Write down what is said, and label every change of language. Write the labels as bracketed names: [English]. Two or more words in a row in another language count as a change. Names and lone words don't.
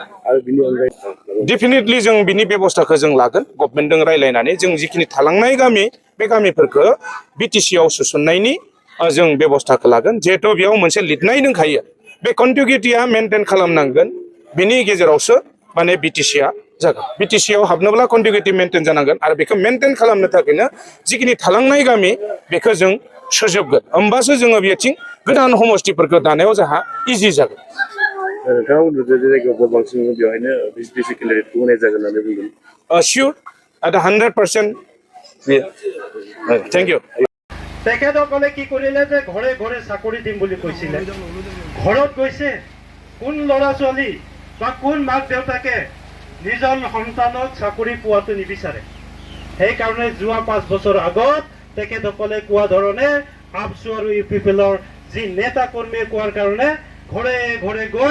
[Bodo] डेफिनेटलि जों बिनि बेबस्थाखौ जों लागोन गभर्नमेन्टजों रायलायनानै जों जिखिनि थालांनाय गामि बे गामिफोरखौ BTC आव सोसननायनि जों बेबस्थाखौ लागोन जिहेतु बेयाव मोनसे लिरनाय दंखायो बे कन्टिगिउटिया मेनटेन खालामनांगोन बिनि गेजेरावसो माने BTC आ जागोन BTC आव हाबनोब्ला [English] contiguity maintain [Bodo] जानांगोन आरो बेखौ मेनटेन खालामनो थाखायनो जिखिनि थालांनाय गामि बेखौ जों सोजोबगोन होमबासो जोङो बेथिं गोदान समस्थिफोरखौ दानायाव जोंहा इजि जागोन। नोंथाङा बुंदों जे जायगायाव बांसिन बेवहायनो BTC केन्डिडेटखौ होनाय जागोन होननानै बुंदों। [English] Sure at 100%. Thank you. [Assamese] তেখেতসকলে কি কৰিলে যে ঘৰে ঘৰে চাকৰি দিম বুলি কৈছিলে ঘৰত গৈছে কোন ল'ৰা ছোৱালী বা কোন মাক দেউতাকে নিজৰ সন্তানক চাকৰি পোৱাটো নিবিচাৰে সেইকাৰণে যোৱা 5 বছৰ আগত তেখেতসকলে কোৱা ধৰণে আবসু আৰু UPPLৰ যি নেতা কৰ্মী কোৱাৰ কাৰণে ঘৰে ঘৰে গৈ